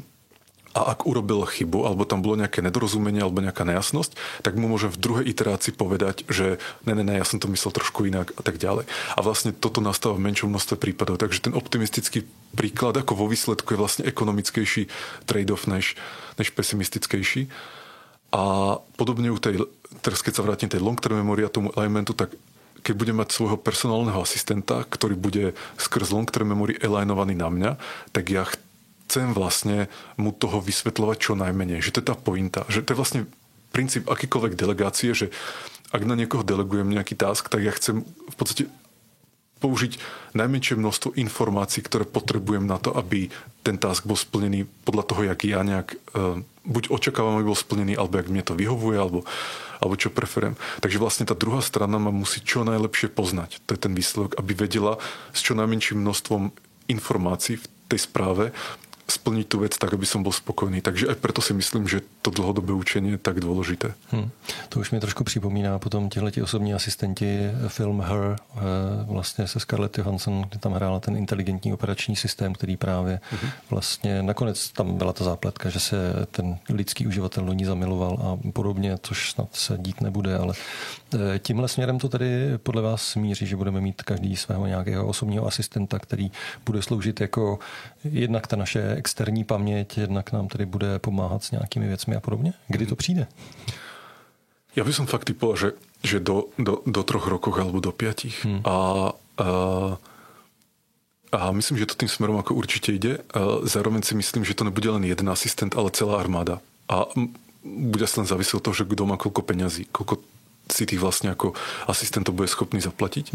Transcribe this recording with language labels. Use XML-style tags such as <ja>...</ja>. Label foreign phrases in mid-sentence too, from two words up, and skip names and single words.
<sk>A ak urobil chybu, alebo tam bolo nejaké nedorozumenie, alebo nejaká nejasnosť, tak mu môžem v druhej iterácii povedať, že ne, ja som to myslel trošku inak a tak ďalej. A vlastne toto nastáva v menšom množstve prípadov. Takže ten optimistický príklad ako vo výsledku je vlastne ekonomickejší trade-off než pesimistickejší. A podobne u tej, teraz keď sa vrátim tej</sk> <en>long-term memory</en> <sk>a tomu elementu, tak keď budem mať svojho personálneho asistenta, ktorý bude skrz</sk> <en>long-term memory</en> <sk>alignovaný na mňa, tak ja chcem vlastne mu toho vysvetľovať čo najmenej. Že to je tá pointa. Že to je vlastne princíp akýkoľvek delegácie, že ak na niekoho delegujem nejaký task, tak ja chcem v podstate použiť najmenšie množstvo informácií, ktoré potrebujem na to, aby ten task bol splnený podľa toho, jak ja nejak buď očakávam, aby bol splnený, alebo jak mne to vyhovuje, alebo čo preferujem. Takže vlastne tá druhá strana ma musí čo najlepšie poznať. To je ten výsledok, aby vedela s čo najmenším množstvom informácií v tej správe splniť tú vec tak, aby som bol spokojný. Takže aj preto si myslím, že to dlhodobé učenie je tak dôležité.</sk> <cs>To už mi trošku připomíná potom těhleti osobní asistenti film Her, vlastně se Scarlett Johansson, kde tam hrála ten inteligentní operační systém, který právě vlastně nakonec tam byla ta zápletka, že se ten lidský uživatel do ní zamiloval a podobně, což snad se dít nebude, ale tímhle směrem to tedy podle vás smíří, že budeme mít každý svého nějakého osobního asistenta, který bude sloužit jako jednak ta naše externí paměť, jednak nám tedy bude pomáhat s nějakými věcmi a podobně? Kdy to přijde?</cs> <sk>Ja by som fakt typoval, že do 3 rokov alebo do 5. A myslím, že to tým smerom ako určite ide. Zároveň si myslím, že to nebude len jeden asistent, ale celá armáda. A bude sa len závisieť od toho, že kto má koľko peňazí, koľko si tých vlastne ako asistentov bude schopný zaplatiť.</sk>